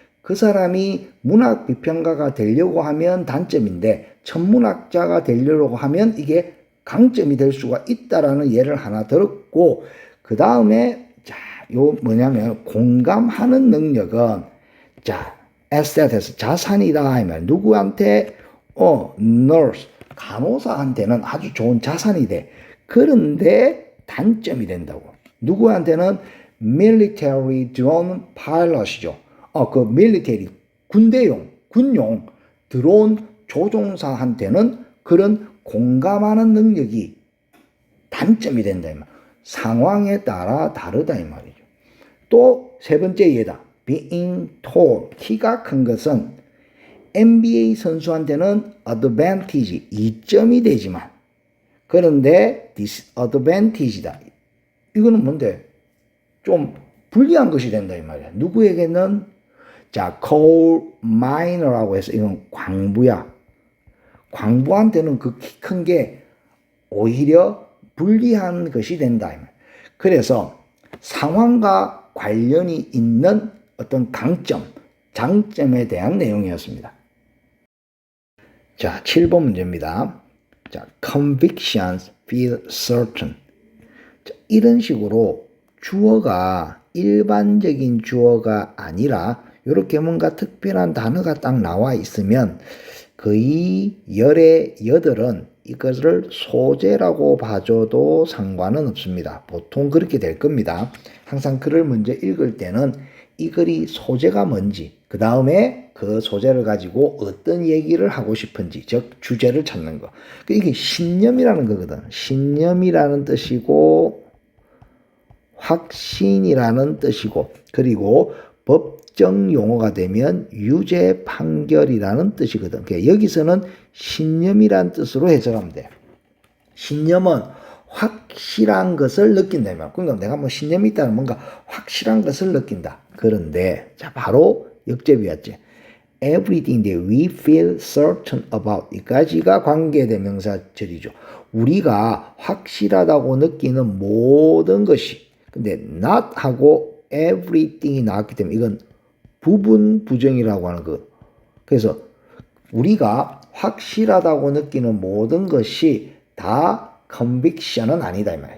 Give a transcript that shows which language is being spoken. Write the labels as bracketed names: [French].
[Korean] 그 사람이 문학 비평가가 되려고 하면 단점인데 천문학자가 되려고 하면 이게 강점이 될 수가 있다라는 예를 하나 들었고, 그 다음에 자, 요 뭐냐면 공감하는 능력은 자, 에셋에서 자산이다 하면 누구한테 nurse 간호사한테는 아주 좋은 자산이 돼. 그런데 단점이 된다고. 누구한테는 [English] military drone pilot이죠. [Korean] 그 military 군용 드론 조종사한테는 그런 공감하는 능력이 단점이 된다 이 말. 상황에 따라 다르다 이 말이죠. 또 세 번째 예다. being tall, 키가 큰 것은 NBA 선수한테는 advantage, 이점이 되지만 그런데 disadvantage다. 이거는 뭔데? 좀 불리한 것이 된다 이 말이야. 누구에게는 자, coal miner라고 해서 이건 광부야. 광부한테는 그 키 큰 게 오히려 불리한 것이 된다. 그래서 상황과 관련이 있는 어떤 강점, 장점에 대한 내용이었습니다. 자, 7번 문제입니다. [English] 자, convictions feel certain. [Korean] 자, 이런 식으로 주어가 일반적인 주어가 아니라 이렇게 뭔가 특별한 단어가 딱 나와 있으면 거의 열의 여덟은 이것을 소재라고 봐줘도 상관은 없습니다. 보통 그렇게 될 겁니다. 항상 글을 먼저 읽을 때는 이 글이 소재가 뭔지, 그 다음에 그 소재를 가지고 어떤 얘기를 하고 싶은지, 즉 주제를 찾는 거. 이게 신념이라는 거거든. 신념이라는 뜻이고 확신이라는 뜻이고, 그리고 법정 용어가 되면 유죄 판결이라는 뜻이거든. 그러니까 여기서는 신념이란 뜻으로 해석하면 돼. 신념은 확실한 것을 느낀다면, 그러니까 내가 뭐 신념이 있다는 뭔가 확실한 것을 느낀다. 그런데 자, 바로 역접이었지. [English] Everything that we feel certain about, [Korean] 이까지가 관계대명사절이죠. 우리가 확실하다고 느끼는 모든 것이, 근데 not 하고 everything이 나왔기 때문에 이건 부분 부정이라고 하는 거. 그래서 우리가 확실하다고 느끼는 모든 것이 다 conviction은 아니다 이 말이야.